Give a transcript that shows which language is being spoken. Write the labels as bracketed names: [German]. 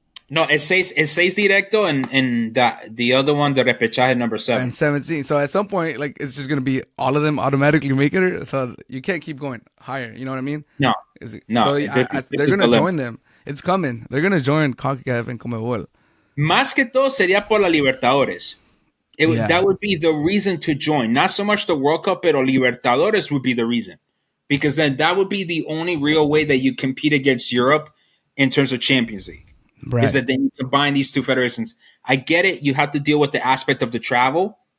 [English] No, it says directo, and the other one, the repechaje number 7 and 17. So at some point, like it's just gonna be all of them automatically making it. So you can't keep going higher. You know what I mean? No. So they're gonna join them. It's coming. They're gonna join CONCACAF and Conmebol. [Spanish] Más que todo sería por la Libertadores. [English] That would be the reason to join. Not so much the World Cup, [Spanish] pero [English] Libertadores would be the reason, because then that would be the only real way that you compete against Europe in terms of Champions League. Right. Is that then you combine these two federations. I get it. You have to deal with the aspect of the travel.